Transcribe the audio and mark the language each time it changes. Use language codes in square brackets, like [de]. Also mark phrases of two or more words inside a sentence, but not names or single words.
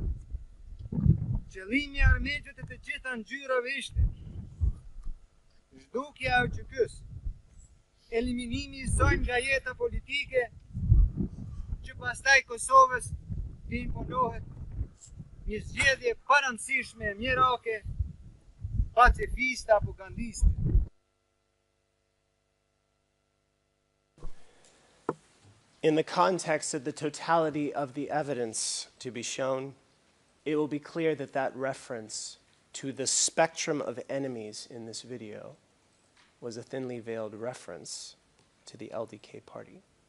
[sq] Qëllimi i armiqve të gjitha ngjyrave ishte zhdukja e QK-s, eliminimi i saj nga jeta politike, që pastaj Kosovës të imponohet një zgjedhje parëndësishme mjerake, pacifiste apo gandiste. [en] In the context of the totality of the evidence to be shown, it will be clear that that reference to the spectrum of enemies in this video was a thinly veiled reference to the LDK party.